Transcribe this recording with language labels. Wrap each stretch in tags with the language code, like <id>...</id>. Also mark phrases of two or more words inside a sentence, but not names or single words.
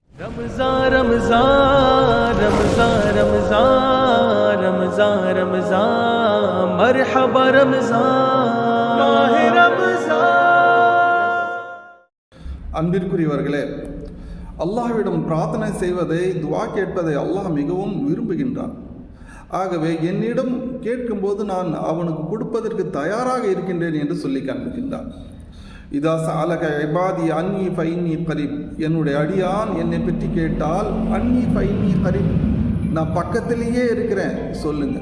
<hi>रमज़ान रमज़ान रमज़ान रमज़ान रमज़ान रमज़ान मरहबा रमज़ान माह रमज़ान।</hi> <ta>அன்பிற்குரியவர்களே, அல்லாஹ்விடம் பிரார்த்தனை செய்வதை, துவா கேட்பதை அல்லாஹ் மிகவும் விரும்புகின்றான். ஆகவே என்னிடம் கேட்கும்போது நான் அவனுக்கு கொடுப்பதற்கு தயாராக இருக்கின்றேன் என்று சொல்லி காண்பிக்கின்றான்.</ta> <ar>إذا سألك عبادي عني فإني قريب,</ar> <ta>என்னுடைய அடியான் என்னை பற்றி கேட்டால்</ta> <ar>عني فإني قريب,</ar> <ta>நான் பக்கத்திலேயே இருக்கிறேன் சொல்லுங்க.</ta>